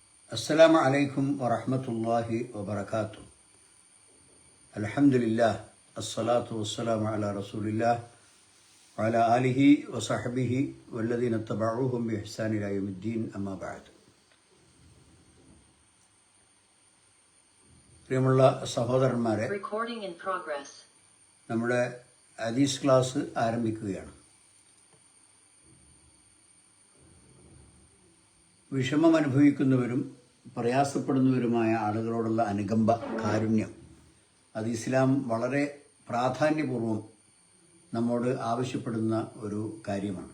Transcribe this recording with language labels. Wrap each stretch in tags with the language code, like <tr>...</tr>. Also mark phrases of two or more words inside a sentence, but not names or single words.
<ar>السلام عليكم ورحمة الله وبركاته. الحمد لله الصلاة والسلام على رسول الله وعلى آله وصحبه والذين اتبعوهم بإحسان إلى يوم الدين أما بعد.</ar> <ml>പ്രിയമുള്ള സഹോദരന്മാരെ, നമ്മുടെ ഹദീസ് ക്ലാസ് ആരംഭിക്കുകയാണ്. വിഷമം അനുഭവിക്കുന്നവരും പ്രയാസപ്പെടുന്നവരുമായ ആളുകളോടുള്ള അനുകമ്പ, കാരുണ്യം, അത് ഇസ്ലാം വളരെ പ്രാധാന്യപൂർവം നമ്മോട് ആവശ്യപ്പെടുന്ന ഒരു കാര്യമാണ്.</ml>